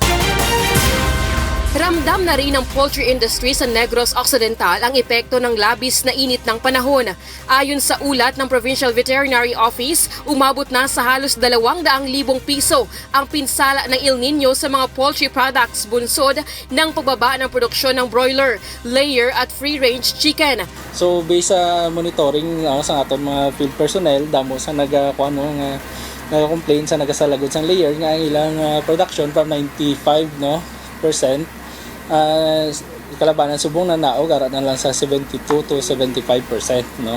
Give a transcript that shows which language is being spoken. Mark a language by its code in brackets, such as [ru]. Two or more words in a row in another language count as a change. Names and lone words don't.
[tl] Ramdam na rin ng [en] poultry industry [tl] sa Negros Occidental ang epekto ng labis na init ng panahon. Ayon sa ulat ng Provincial Veterinary Office, umabot na sa halos 200,000 piso ang pinsala ng El Nino sa mga [en] poultry products [tl] bunsod ng pagbaba ng produksyon ng broiler, layer at [en] free-range chicken. [hil] So based sa monitoring sa aton mga [en] field personnel, [hil] damo sa nag-complain sa nagasalagod sang layer nga ang ilang production from 95% kalabanan subong na naog ara na lang sa 72 to 75%, no.